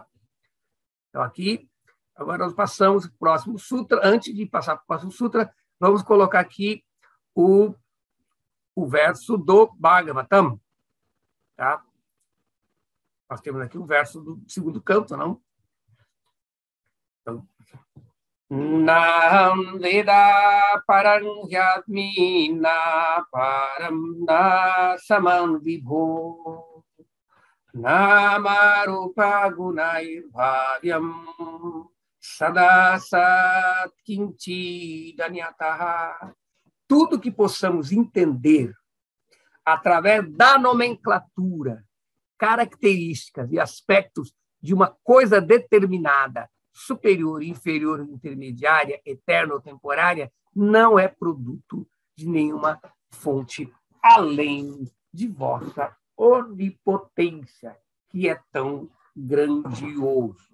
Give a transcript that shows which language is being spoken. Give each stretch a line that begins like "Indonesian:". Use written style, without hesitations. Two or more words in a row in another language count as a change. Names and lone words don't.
Portuguese: Então, aqui, agora nós passamos para o próximo sutra. Antes de passar para o próximo sutra, vamos colocar aqui o verso do Bhagavatam. Tá? Nós temos aqui o verso do segundo canto, não? Então,
Sanskrit: Naham Veda Param Hyatmi Na Param Na Samam Vibho Namarupa Gunair Bhavyam Sadasat Kinchi Danyataha.
Portuguese: Tudo que possamos entender através da nomenclatura, características e aspectos de uma coisa determinada, superior, inferior, intermediária, eterna ou temporária, não é produto de nenhuma fonte além de vossa onipotência, que é tão grandioso.